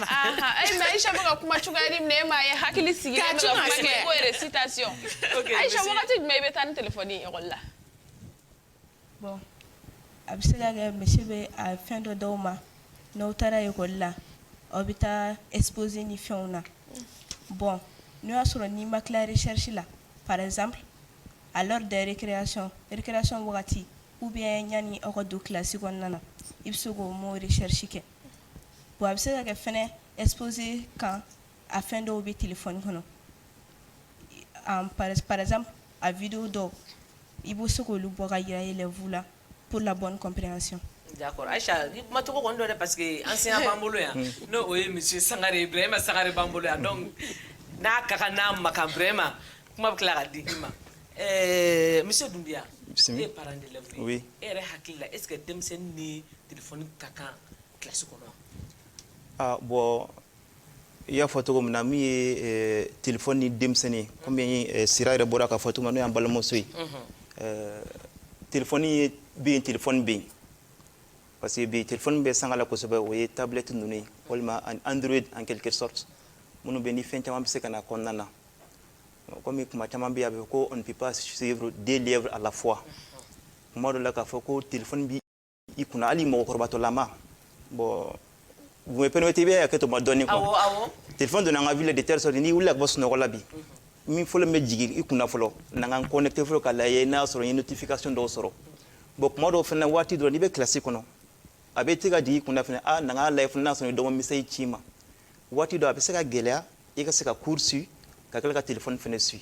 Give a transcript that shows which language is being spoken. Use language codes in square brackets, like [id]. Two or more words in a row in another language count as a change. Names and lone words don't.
[bm] Mais Aïcha bɛ ka kuma cogoya di minɛ e ma ye hakili sigilen bɛ ka kuma kɛ ko récitation. Aïcha wagati jumɛn i bɛ taa ni téléphone ye école la. Bon a bɛ se ka kɛ monsieur bɛ a fɛn dɔ d'aw ma n'aw taara école la aw bɛ taa exposé ni fɛnw na bon n'o y'a sɔrɔ n'i ma tila recherche la [fr] par exemple à l'heure de récréation [bm] wagati [fr] ou bien [bm] yani aw ka don classe kɔnɔna na i bɛ se k'o [fr] mot recherche [bm] kɛ bon a bɛ se ka kɛ fɛnɛ exposé kan a fɛn dɔw bɛ téléphone kɔnɔ [fr] par exemple [bm] a vidéo dɔw i bɛ se k'olu bɔ ka yira élèves la [fr] pour la bonne compréhension. [bm] D'accord Aïcha ni kuma tɔgɔ kɔni dɔ dɛ [fr] parce que enseignant [bm] b'an bolo yan n'o o ye monsieur Sangare Ibrahima Sangare b'an bolo yan donc n'a ka kan n'a ma kan vraiment kuma bɛ tila ka di i ma. Monsieur Dunbiya e ye [fr] parent d'élève [bm] ye. Oui. E yɛrɛ hakili la [fr] est ce que [bm] denmisɛnnin ni téléphone ka kan classe kɔnɔ. Bon i y'a fɔ cogo min na min ye téléphone ni denmisɛnnin komi Sira yɛrɛ bɔra k'a fɔ cogo min na n'o y'an balimamuso ye téléphone bɛ yen téléphone bɛ yen [fr] parce que [bm] bi téléphone bɛ sanga la kosɛbɛ o ye tablette ninnu ye walima Android [fr] en quelque sorte [bm] minnu bɛ ni fɛn caman bɛ se ka na kɔnɔna na comme kuma caman bɛ yen a bɛ ko [fr] on ne peut pas suivre deux lièvres à la fois [bm] kuma dɔ la k'a fɔ ko téléphone bi i kunna hali mɔgɔkɔrɔbatɔlama [fr] bon vous me permettez bien [bm] hakɛ to ma dɔɔni [fr] quoi téléphone [bm] donna an ka [fr] ville de telle sorte [bm] n'i wulila ka bɔ sunɔgɔ la bi min fɔlɔ bɛ jigin i kunna fɔlɔ na n ka connecté fɔlɔ ka lajɛ n'a sɔrɔ n ye notification dɔw sɔrɔ bon kuma dɔw fana waati dɔrɔn n'i bɛ kilasi kɔnɔ a bɛ se ka jigin i kunna fana na n ka lajɛ fana n'a sɔrɔ dɔgɔ message ci ma waati dɔ a bɛ se ka gɛlɛya i ka se ka cours su ka tila ka téléphone fana su.